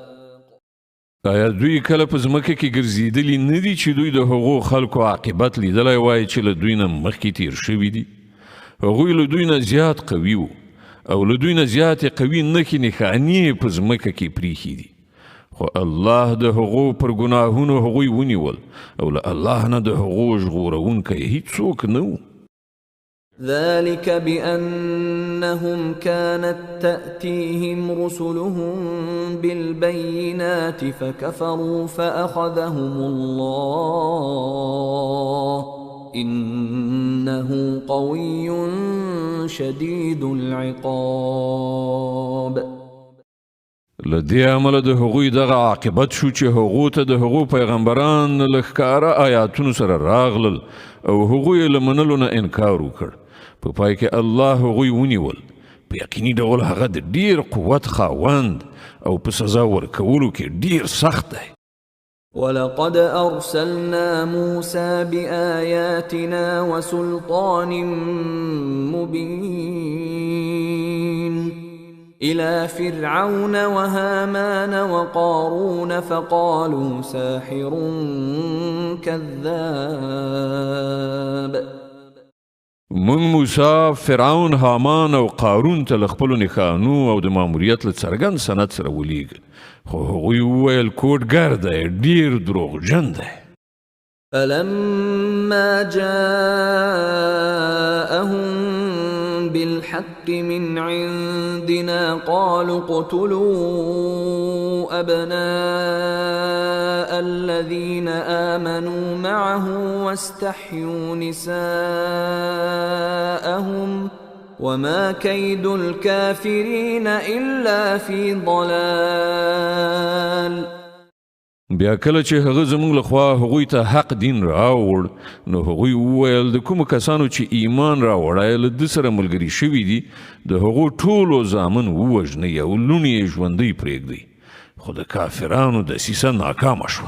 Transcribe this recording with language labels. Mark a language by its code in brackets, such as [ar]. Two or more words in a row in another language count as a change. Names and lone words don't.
[ps] آیا دوی کله په ځمکه کې ګرځېدلي نه دي چې دوی د هغو خلکو عاقبت لیدلی وای چې له دوی نه مخکې تیر شوي دي؟ هغوی له دوی نه زیات قوي وو او له دوی نه زیاتې قوي نښې نښانې په ځمکه کې پریښي دي خو الله د هغو پر ګناهونو هغوی ونیول او له الله نه د هغو ژغورونکی هیڅوک نه و. [ar] ذلك بأنهم كانت تأتيهم رسلهم بالبينات فكفروا فأخذهم الله إنه قوي شديد العقاب. [ps] لدې عمله د هغوی دغه عاقبت شو چې هغو ته د هغو پیغمبران له ښکاره آیاتونو سره راغلل او هغوی یې له منلو نه انکار وکړ. په پای کې الله هغوی ونیول په یقیني ډول هغه د ډیر قوت خاوند او په سزا ورکولو کې ډیر سخت دی. [ar] ولقد أرسلنا موسى بآياتنا وسلطان مبين إلى فرعون وهامان وقارون فقالوا ساحر كذاب. [ps] من موسی فرعون هامان او قارون ته له خپلو نښانو او د ماموریت له څرګند سند سره ولیږل خو هغوی وویل کوډګر دی ډیر دروغجن دی. [ar] فلما جاءهم بالحق من عندنا قالوا اقتلوا أبناء الذين آمنوا معه واستحيوا نساءهم وما كيد الكافرين إلا في ضلال. [ps] بیا کله چې هغه زموږ لخوا هغوی ته حق دین راوړ نو هغوی وویل د کومو کسانو چې ایمان راوړی له ده سره ملګري شوي دي د هغو ټولو زامن ووژنئ او لوڼې یې ژوندۍ پرېږدئ خو د کافرانو دسیسه ناکامه شوه.